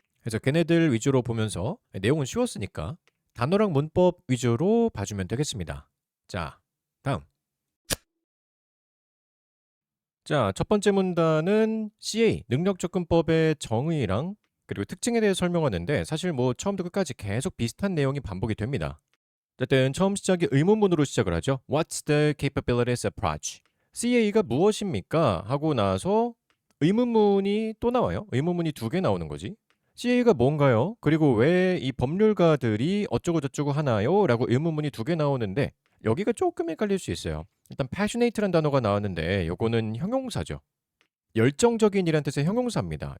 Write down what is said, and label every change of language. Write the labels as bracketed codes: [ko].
[ko] 그래서 걔네들 위주로 보면서 내용은 쉬웠으니까 단어랑 문법 위주로 봐주면 되겠습니다. 자, 다음. 자, 첫 번째 문단은 CA, 능력접근법의 정의랑 그리고 특징에 대해 설명하는데 사실 뭐 처음부터 끝까지 계속 비슷한 내용이 반복이 됩니다. 어쨌든 처음 시작이 의문문으로 시작을 하죠. [en] What's the capabilities approach? [ko] CA가 무엇입니까? 하고 나서 의문문이 또 나와요. 의문문이 두 개 나오는 거지. CA가 뭔가요? 그리고 왜 이 법률가들이 어쩌고저쩌고 하나요? 라고 의문문이 두 개 나오는데 여기가 조금 헷갈릴 수 있어요. 일단 passionate란 단어가 나왔는데 요거는 형용사죠. 열정적인이란 뜻의 형용사입니다.